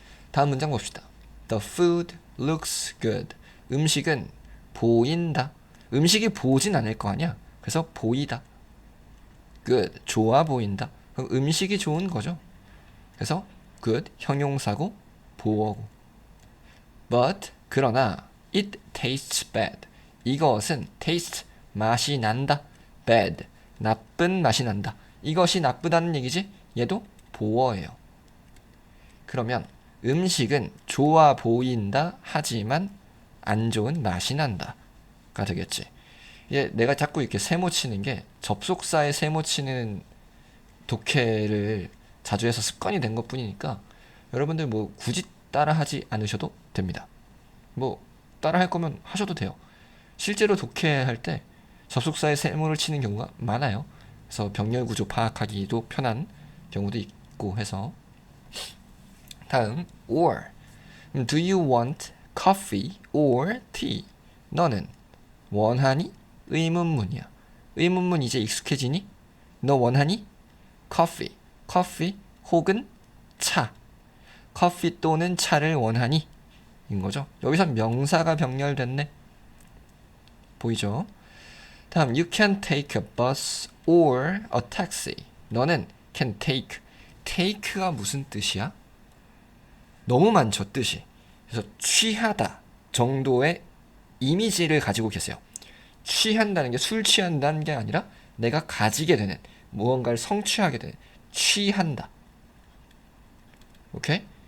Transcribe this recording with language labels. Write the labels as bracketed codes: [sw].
[ko] 다음 문장 봅시다. [en] The food looks good. [ko] 음식은 보인다. 음식이 보진 않을 거 아니야. 그래서 보이다. good, 좋아 보인다. 그럼 음식이 좋은 거죠. 그래서 good, 형용사고 보어고. [en] But, [ko] 그러나 [en] it tastes bad. [ko] 이것은 taste, 맛이 난다. bad, 나쁜 맛이 난다. 이것이 나쁘다는 얘기지? 얘도 보어예요. 그러면 음식은 좋아 보인다 하지만 안 좋은 맛이 난다 가 되겠지. 내가 자꾸 이렇게 세모 치는 게 접속사에 세모 치는 독해를 자주 해서 습관이 된 것뿐이니까 여러분들 뭐 굳이 따라하지 않으셔도 됩니다. 뭐 따라할 거면 하셔도 돼요. 실제로 독해할 때 접속사에 세모를 치는 경우가 많아요. 그래서 병렬 구조 파악하기도 편한 경우도 있고 해서. 다음 or. [en] Do you want coffee or tea? [ko] 너는 원하니? 의문문이야. 의문문 이제 익숙해지니? 너 원하니? coffee, 커피 혹은 차. 커피 또는 차를 원하니? 인 거죠. 여기서 명사가 병렬됐네. 보이죠? 다음 [en] you can take a bus or a taxi. [ko] 너는 [en] can take. [ko] take가 무슨 뜻이야? 너무 많죠, 뜻이. 그래서 취하다 정도의 이미지를 가지고 계세요. 취한다는 게 술 취한다는 게 아니라 내가 가지게 되는, 무언가를 성취하게 되는, 취한다. 오케이?